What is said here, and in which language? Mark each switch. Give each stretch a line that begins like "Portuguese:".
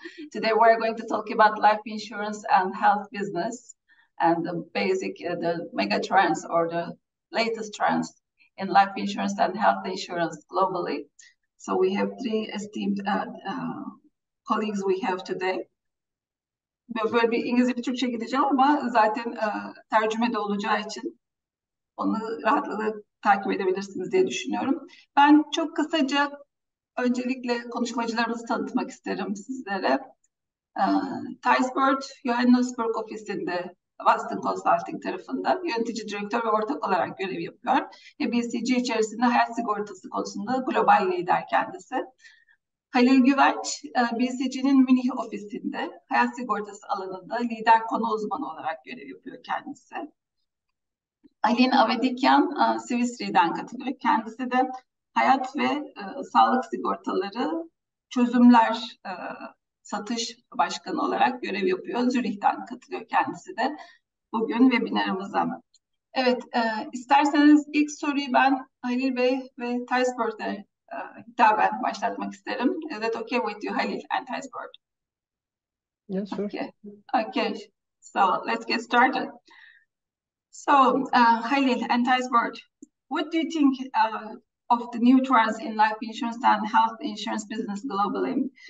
English: Today we're going to talk about life insurance and health business and the basic, the mega trends or the latest trends in life insurance and health insurance globally. So we have three esteemed colleagues we have today.
Turkish: Böyle bir İngilizce bir Türkçe gideceğim ama zaten tercüme de olacağı için onu rahatlıkla takip edebilirsiniz diye düşünüyorum. Ben çok kısaca öncelikle konuşmacılarımızı tanıtmak isterim sizlere. Thijsbert, Johannesburg ofisinde Boston Consulting tarafında yönetici direktör ve ortak olarak görev yapıyor. Ve BCG içerisinde hayat sigortası konusunda global lider kendisi. Halil Güvenç, BCG'nin Münih ofisinde hayat sigortası alanında lider konu uzmanı olarak görev yapıyor kendisi. Alin Avedikian, Swiss-Re'den katılıyor. Kendisi de hayat ve sağlık sigortaları çözümler satış başkanı olarak görev yapıyor. Zürih'ten katılıyor kendisi de bugün webinarımıza. Evet, isterseniz ilk soruyu ben Halil Bey ve Thijsbert'e hitaben başlatmak isterim.
English: Is that okay with you, Halil and Thijsbert? Yes, sure. Okay, so let's get started. So, Halil and Thijsbert, what do you think of the new trends in life insurance and health insurance business globally?